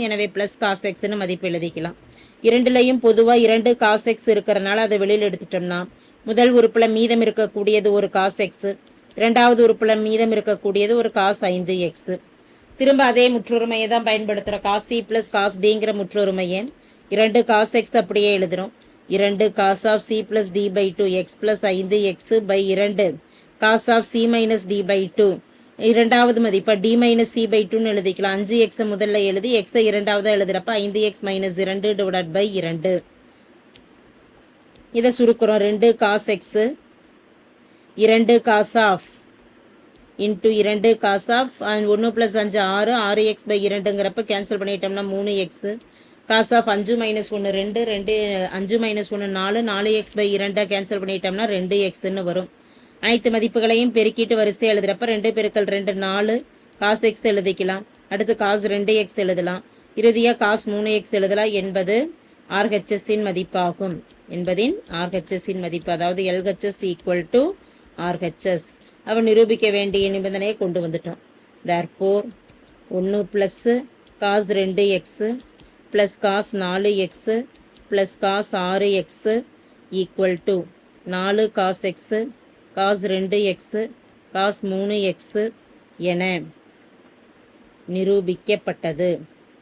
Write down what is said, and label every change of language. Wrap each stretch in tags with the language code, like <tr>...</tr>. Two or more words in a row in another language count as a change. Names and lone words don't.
<ta>எனவே +cos xன்னு மதிப்பு எழுதிக்கலாம். இரண்டுலையும் பொதுவாக 2 cos x இருக்கிறனால அதை வெளியில் எடுத்துட்டோம்னா முதல் உறுப்பில் மீதம் இருக்கக்கூடியது ஒரு cos x, இரண்டாவது உறுப்பில் மீதம் இருக்கக்கூடியது ஒரு cos 5x. திரும்ப அதே முற்றொருமையை தான் பயன்படுத்துகிறோம். cos c + cos dங்கிற முற்றொருமையை 2 cos x அப்படியே எழுதுகிறோம். 2 cos of c + d/2 x + 5x/2 cos of c - d/2 இரண்டாவது மதிப்பை d - c/2ன்னு எழுதிக்கலாம். 5x முதல்ல எழுதி x இரண்டாவது எழுதுறப்ப 5x - 2/2 இதை சுருக்கிறோம். 2 cos x 2 cos of இன்ட்டு 2 cos of 1 + 5 6 6x/2ங்கிறப்ப கேன்சல் பண்ணிட்டோம்னா 3x cos of 5 - 1 2 2 5 - 1 4 4x/2 கேன்சல் பண்ணிட்டோம்னா 2xன்னு வரும். அனைத்து மதிப்புகளையும் பெருக்கிட்டு வரிசை எழுதுறப்ப 2 × 2 4 cos x எழுதிக்கலாம். அடுத்து cos 2x எழுதலாம். இறுதியாக cos 3x எழுதலாம் என்பது RHSஇன் மதிப்பாகும். என்பதின் RHSஇன் மதிப்பு, அதாவது LHS = RHS. அவன் நிரூபிக்க வேண்டிய நிபந்தனையை கொண்டு வந்துட்டோம். Therefore 1 + cos 2x + cos 4x + cos 6x = 4 cos x cos 2x cos 3x என நிரூபிக்கப்பட்டது.</ta>